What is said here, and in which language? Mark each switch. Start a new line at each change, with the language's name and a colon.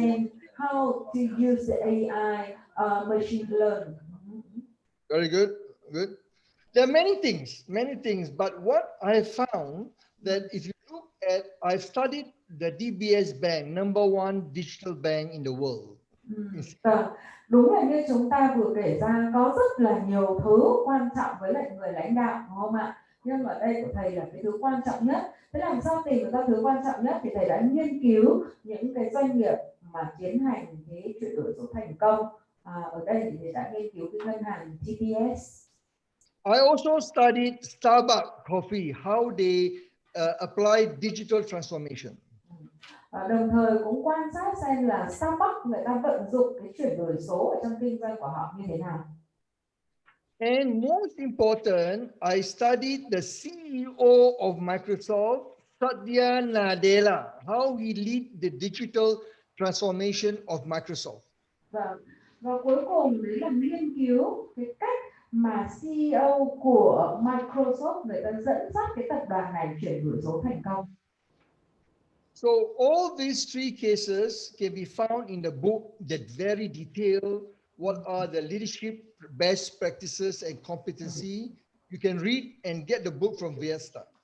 English: Understand how to use the AI, machine learning. Very good. Good. There are many things. But what I found that if you look at, I've studied the DBS Bank, #1 digital bank in the world.
Vietnamese: Đúng là như chúng ta vừa kể ra, có rất là nhiều thứ quan trọng với lại người lãnh đạo, đúng không ạ? Nhưng mà đây của thầy là cái thứ quan trọng nhất. Thế làm sao tìm ra thứ quan trọng nhất thì thầy đã nghiên cứu những cái doanh nghiệp mà tiến hành cái chuyển đổi số thành công. Ở đây thì thầy đã nghiên cứu cái ngân hàng TBS.
English: I also studied Starbucks Coffee, how they apply digital transformation.
Vietnamese: Đồng thời cũng quan sát xem là Starbucks người ta vận dụng cái chuyển đổi số ở trong kinh doanh của họ như thế nào.
English: And most important, I studied the CEO of Microsoft, Satya Nadella, how he lead the digital transformation of Microsoft.
Vietnamese: Và cuối cùng đấy là nghiên cứu cái cách mà CEO của Microsoft người ta dẫn dắt cái tập đoàn này chuyển đổi số thành công.
English: So all these three cases can be found in the book that very detailed what are the leadership best practices and competency, you can read and get the book from Viesta.